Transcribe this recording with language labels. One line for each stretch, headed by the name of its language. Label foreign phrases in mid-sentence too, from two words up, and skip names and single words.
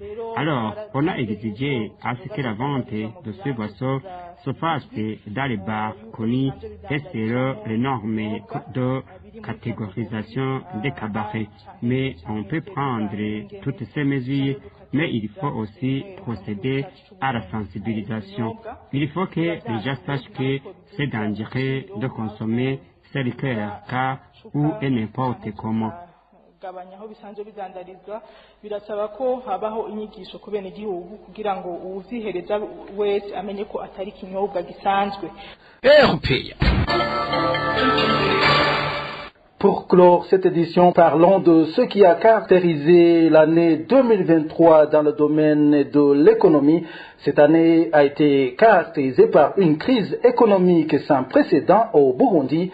French: Alors, on a exigé à ce que la vente de ces boissons se fasse dans les bars connus et selon les normes de catégorisation des cabarets. Mais on peut prendre toutes ces mesures, mais il faut aussi procéder à la sensibilisation. Il faut que les gens sachent que c'est dangereux de consommer ces liqueurs car ou et n'importe comment.
Rundi: Birasaba ko habaho inyigisho ku bene gihugu kugira ngo uzihereza wese amenye ko atari kinyobwa gisanzwe.
French: Pour clore cette édition, parlons de ce qui a caractérisé l'année 2023 dans le domaine de l'économie. Cette année a été caractérisée par une crise économique sans précédent au Burundi.